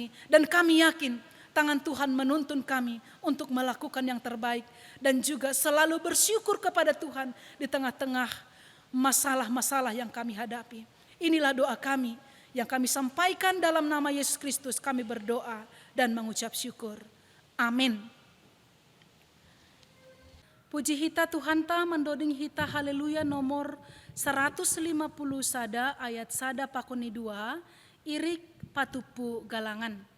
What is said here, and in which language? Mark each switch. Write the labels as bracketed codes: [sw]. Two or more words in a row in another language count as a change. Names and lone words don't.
[id] Dan kami yakin tangan Tuhan menuntun kami untuk melakukan yang terbaik. Dan juga selalu bersyukur kepada Tuhan di tengah-tengah masalah-masalah yang kami hadapi. Inilah doa kami yang kami sampaikan dalam nama Yesus Kristus. Kami berdoa dan mengucap syukur. Amin. [bts] Puji hita Tuhan ta mendoding hita haleluya nomor 150 sada ayat sada pakuni 2 irik patupu galangan.